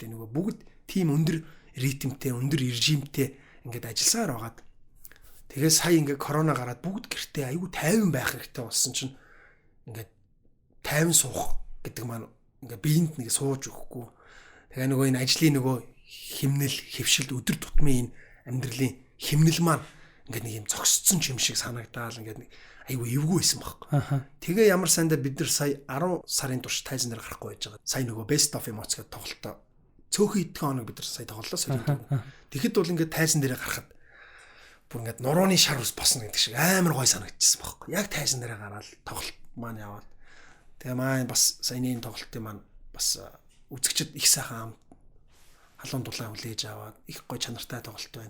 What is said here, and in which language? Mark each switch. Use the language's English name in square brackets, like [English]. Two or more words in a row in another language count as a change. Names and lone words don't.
[Mongolian] Нөгөө бүгд тийм өндөр ритмтэй, өндөр режимтэй ингээд ажилласаар байгаад тэгээ сая ингээд корона гараад бүгд гэртээ айгүй тайван байх хэрэгтэй болсон чинь ингээд тайван суух гэдэг маань ингээд биеинд нэг сууж өгөхгүй. Тэгээ нөгөө энэ ажлын нөгөө химнэл, хөвшилд өдөр тутмын энэ амьдралын химнэл маань ингээд нэг юм зогсцсон юм шиг санагдаал ингээд нэг айгүй эвгүй байсан байхгүй. Тэгээ ямар сандаа бид нар сая 10 сарын турш тайзан дээр гарахгүй байж байгаа. Сая нөгөө [English] best of emotes [Mongolian] гэдэг тоглолтоо цөөхөн идэхэн хоног бид нар сая тоглолоо соёлын. Тэгэхэд бол ингээд тайзан дээр гарахад бүр ингээд нурууны шар ус босно гэдэг шиг амар гой санагдчихсан байхгүй. Яг тайзан дээр гараад тоглолт маань яваад. Тэгээ маань бас саяны тоглолтын маань бас үзэгчд их сайхан халуун дулаан хүлээж аваад их гой чанартай тоглолт байна.